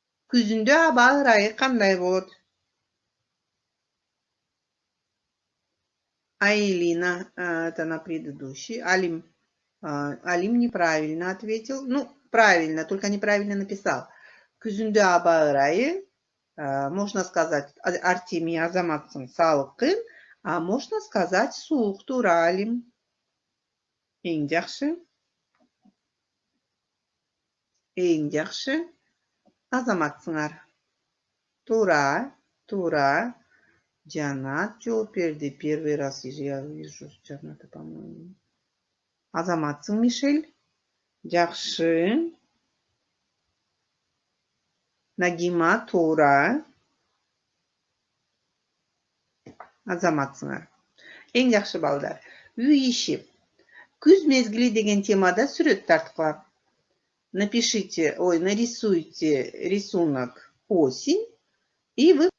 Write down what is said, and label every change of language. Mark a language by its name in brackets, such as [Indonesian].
[Kyrgyz] Күзүндө аба ырайы кандай болот? [Russian] Айлина, это на предыдущий. Алим неправильно ответил. Ну, правильно, только неправильно написал. [Kyrgyz] Күзүндө аба ырайы, [Russian] можно сказать, [Kyrgyz] Артемий, азаматсың, салкын, [Russian] а можно сказать [Kyrgyz] суук. Туура Алим. Эң жакшы. Эң жакшы. Азаматсыңар. Туура. Жанат жооп берди. [Russian] Первый раз я вижу Жаната, по-моему. [Kyrgyz] Азаматсың Мишель. Жакшы. Нагима, туура. Азаматсыңар. Эң жакшы балдар. Үй иши. Күз мезгили деген темада сүрөт тарткыла. [Russian] Нарисуйте рисунок осень, и вы